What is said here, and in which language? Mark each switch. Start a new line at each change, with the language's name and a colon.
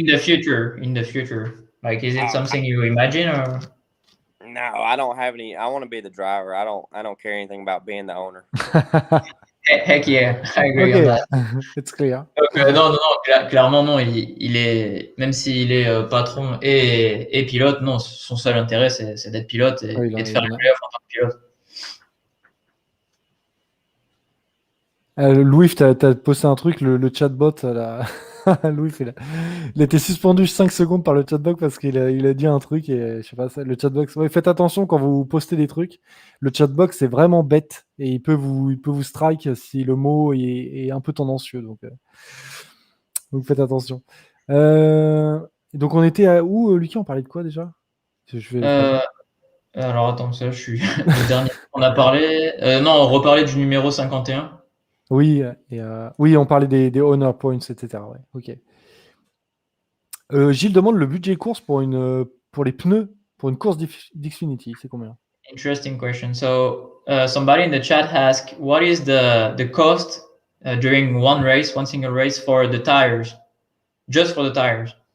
English: in the future, like, is it something you imagine, or? No, I don't have any. I want to be the driver. I don't care anything about being the owner. Heck yeah, I agree on that. It's clear.
French: Donc, non, clairement non. Il est, même s'il est patron et pilote, non, son seul intérêt c'est d'être pilote et de faire les playoffs en tant que pilote. Louis, tu as posté un truc, le chatbot, Louis, il a été suspendu 5 secondes par le chatbot parce qu'il a dit un truc et je sais pas, le chatbot. Ouais, faites attention quand vous postez des trucs. Le chatbot, c'est vraiment bête et il peut vous strike si le mot est un peu tendancieux. Donc faites attention. Donc on était à où, Lucas? On parlait de quoi déjà? Alors attends, ça, je suis le dernier qu'on a parlé. Non, on reparlait du numéro 51. Oui, oui, on parlait des honor points, etc. Ouais, ok. Gilles demande le budget course pour les pneus pour une course d'Xfinity, c'est combien?
English: Interesting question. So somebody in the chat asked, what is the cost during one single race for the tires, just for the tires?